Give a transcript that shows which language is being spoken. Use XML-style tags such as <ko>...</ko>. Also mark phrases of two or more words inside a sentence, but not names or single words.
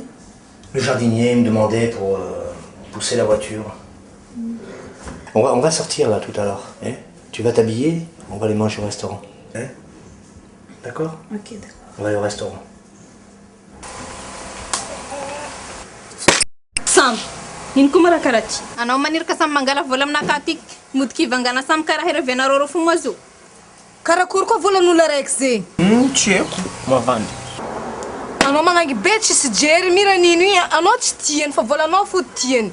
<fr>Le jardinier me demandait pour pousser la voiture. On va sortir là tout à l'heure. Hein? Tu vas t'habiller, on va aller manger au restaurant. Hein? D'accord? Ok, d'accord. On va aller au restaurant. Sam,</fr> <mg>ino koa mara karaha ty? Anao maniry ka samy mangala vola aminaka aty modiky ivangana samy karaha heravianareo reo fomba zo. Karakory koa volan'olona raiky ze? Tsy haiko, mavandy. Anao manangy be tsisy jery mira nino igny, anao tsy tiany fa volanao fo tiany.</mg>